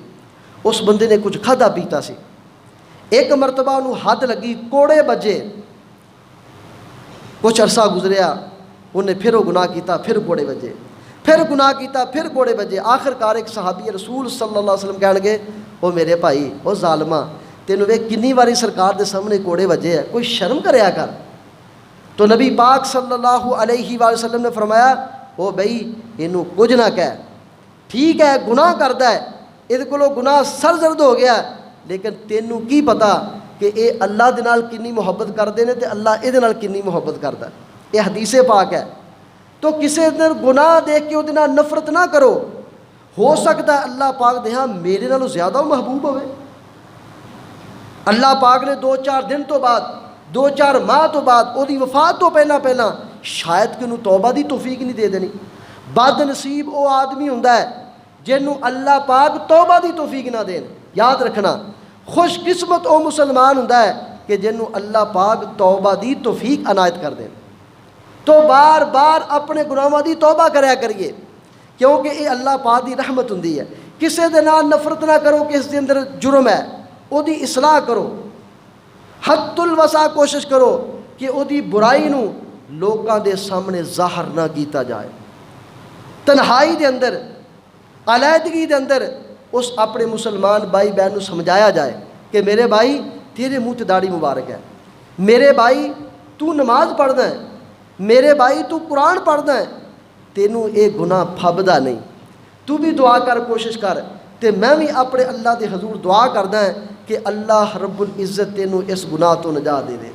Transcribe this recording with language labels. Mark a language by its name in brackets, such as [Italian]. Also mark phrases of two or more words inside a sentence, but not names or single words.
[Punjabi] اس بندے نے کچھ کھادا پیتا سی، ایک مرتبہ انہوں حد لگی، کوڑے بجے، کچھ عرصہ گزریا، انہیں پھر وہ گناہ کیتا، پھر کوڑے بجے، پھر گناہ کیتا، پھر کوڑے بجے۔ آخر کار ایک صحابی رسول [Arabic] صلی اللہ علیہ وسلم [Punjabi] کہنے گے، وہ میرے بھائی، وہ ظالمہ، تینوں وے کنی واری سرکار دے سامنے کوڑے بجے ہے، کوئی شرم کریا کر۔ تو نبی پاک [Arabic] صلی اللہ علیہ وآلہ وسلم [Punjabi] نے فرمایا، او بھئی انہوں کچھ نہ کہہ، ٹھیک ہے گناہ کردا ہے، یہ کو گناہ سرزرد ہو گیا، لیکن تینوں کی پتا کہ اے اللہ دے نال کنی محبت کردے نے تے اللہ اے دے نال کنی محبت کردا ہے۔ [Urdu] یہ حدیث پاک ہے۔ [Punjabi] تو کسی دن گناہ دیکھ کے وہ نال نفرت نہ کرو، ہو سکتا ہے اللہ پاک دے ہاں میرے نالوں زیادہ محبوب ہوئے۔ اللہ پاک نے 2-4 دن تو بعد، 2-4 ماہ تو بعد، وہ دی وفات تو پہلا شاید کہ انہوں توبہ دی توفیق نہیں دے دینی۔ بد نصیب وہ آدمی ہوندا ہے جنہوں اللہ پاک توبہ دی توفیق نہ دین۔ یاد رکھنا، خوش قسمت وہ مسلمان ہوندا ہے کہ جنہوں اللہ پاک توبہ دی توفیق عنایت کر دین۔ تو بار بار اپنے گناہاں دی توبہ کریا کریے، کیونکہ یہ اللہ پاک دی رحمت ہوندی ہے۔ کسے دے نال نفرت نہ کرو کہ اس دے اندر جرم ہے، او دی اصلاح کرو، حد الوسع کوشش کرو کہ او دی برائی نو لوکاں دے سامنے ظاہر نہ کیتا جائے۔ تنہائی دے اندر، علیحدگی دے اندر اس اپنے مسلمان بھائی بہن نو سمجھایا جائے کہ میرے بھائی تیرے منہ تے داڑھی مبارک ہے، میرے بھائی تو نماز پڑھنا ہے، میرے بھائی تو قرآن پڑھنا ہے، تینوں اے گناہ پھبدا نہیں، تو بھی دعا کر، کوشش کر، تے میں بھی اپنے اللہ دے حضور دعا کردا ہے کہ اللہ رب العزت تینوں اس گناہ تو نجات دے دے۔